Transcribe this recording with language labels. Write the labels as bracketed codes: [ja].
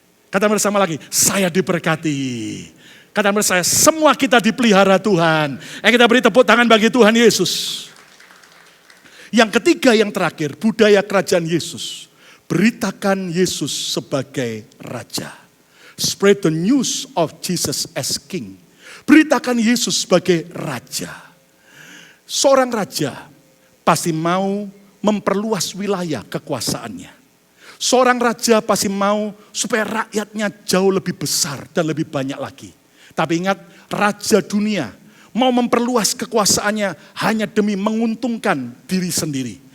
[id] Katakan bersama lagi, saya diberkati. Katakan bersama saya, semua kita dipelihara Tuhan. Kita beri tepuk tangan bagi Tuhan Yesus. Yang ketiga, yang terakhir, budaya kerajaan Yesus. Beritakan Yesus sebagai Raja. [en] Spread the news of Jesus as King. [id] Beritakan Yesus sebagai Raja. Seorang raja pasti mau memperluas wilayah kekuasaannya. Seorang raja pasti mau supaya rakyatnya jauh lebih besar dan lebih banyak lagi. Tapi ingat, raja dunia mau memperluas kekuasaannya hanya demi menguntungkan diri sendiri.